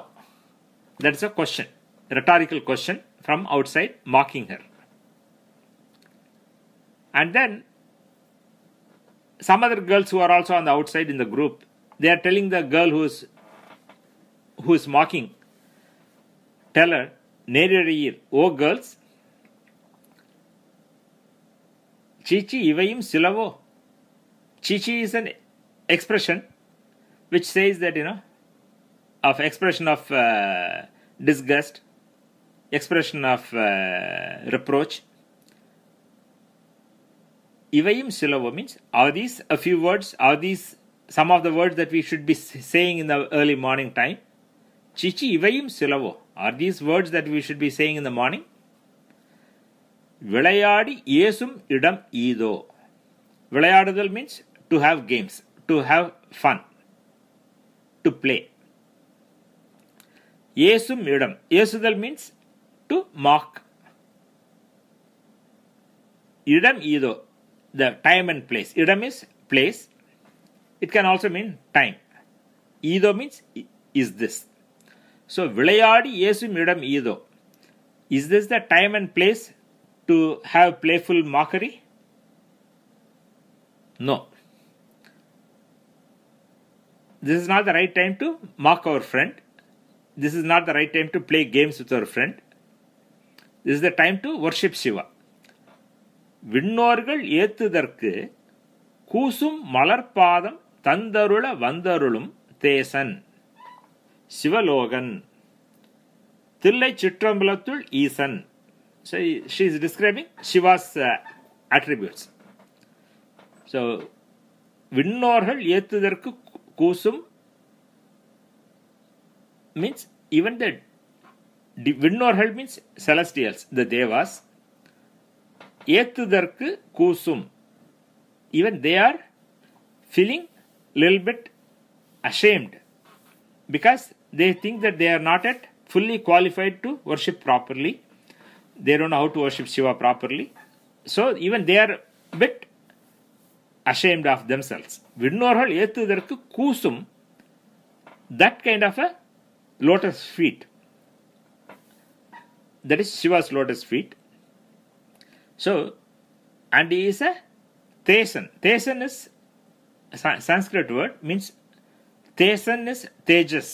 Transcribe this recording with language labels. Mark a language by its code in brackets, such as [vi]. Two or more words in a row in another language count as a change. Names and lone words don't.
[en] That's a question, rhetorical question from outside, mocking her. And then some other girls who are also on the outside in the group, they are telling the girl who is mocking, tell her, நேரிழையீர், oh girls, [ta] சீசீ இவையும் சிலவோ. [en] Chichi is an expression which says that, of expression of disgust, expression of reproach. [ta] இவையும் சிலவோ [en] means, are these a few words? Are these some of the words that we should be saying in the early morning time? [ta] சீசீ இவையும் சிலவோ. [en] Are these words that we should be saying in the morning? [ta] விளையாடி ஏசும் இடம் ஈதோ. [en] Vilayadadal means to have games, to have fun, to play. [ta] ஏசும் இடம். [en] Yesudal means to mock. [ta] இடம் ஈதோ, [en] the time and place. Idam is place. It can also mean time. Ido means is this. So, [ta] விளையாடி ஏசும் இடம் ஈதோ. [en] Is this the time and place to have playful mockery? No. This is not the right time to mock our friend. This is not the right time to play games with our friend. This is the time to worship Shiva. [ta] விண்ணோர்கள் ஏத்துதற்கு கூசும் மலர்பாதம் தந்தருள வந்தருளும் தேசன் சிவலோகன் தில்லை சிற்றம்பலத்துள் ஈசன். [en] So she is describing Shiva's attributes. So [ta] விண்ணோர்கள் ஏத்துதற்கு கூசும் [en] means even the விண்ணோர்கள் means celestials, the devas. [ta] ஏத்துதற்கு கூசும், [en] even they are feeling little bit ashamed because they think that they are not yet fully qualified to worship properly. They don't know how to worship Shiva properly. So even they are a bit ashamed of themselves. [ta] விண்ணோர்கள் ஏத்துதற்கு கூசும், [en] that kind of a lotus feet. That is Shiva's lotus feet. So, and he is a Tesan. Tesan is a Sanskrit word, means Tesan is Tejas.